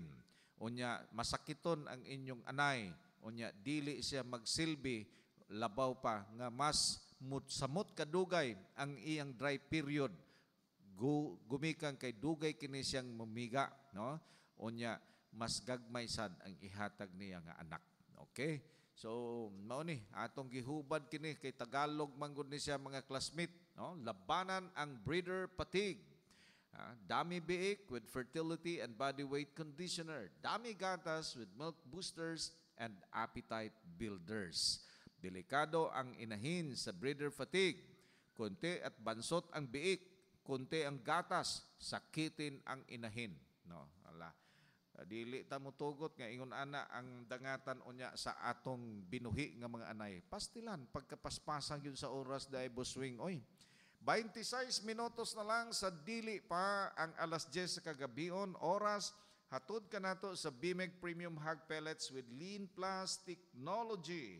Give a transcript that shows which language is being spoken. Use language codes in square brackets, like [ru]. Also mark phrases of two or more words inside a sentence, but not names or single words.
[ceb] Unya masakiton ang inyong anay, unya dili siya magsilbi, labaw pa nga mas samot kadugay ang iyang dry period. Gumikan kay dugay kini siyang mamiga, no? Unya mas gagmay sad ang ihatag niya nga anak. Okay? So mao ni atong gihubad kini kay Tagalog man gud ni siya mga classmate, no? [tl] Labanan ang [en] breeder fatigue. [tl] Dami biik [en] with fertility and body weight conditioner. [tl] Dami gatas [en] with milk boosters and appetite builders. [tl] Delikado ang inahin sa [en] breeder fatigue. [tl] Kunti at bansot ang biik. Kunti ang gatas, sakitin ang inahin. [ceb] No, ala. Dili ta mo tugot nga ingon ana ang dangatan unya sa atong binuhi nga mga anay. Pastilan pagkapaspasan yun sa oras dai buswing oy. 26 minutos na lang sa dili pa ang alas 10 sa kagabion, oras, hatod ka nato sa Bimeg Premium Hog Pellets with Lean Plus Technology.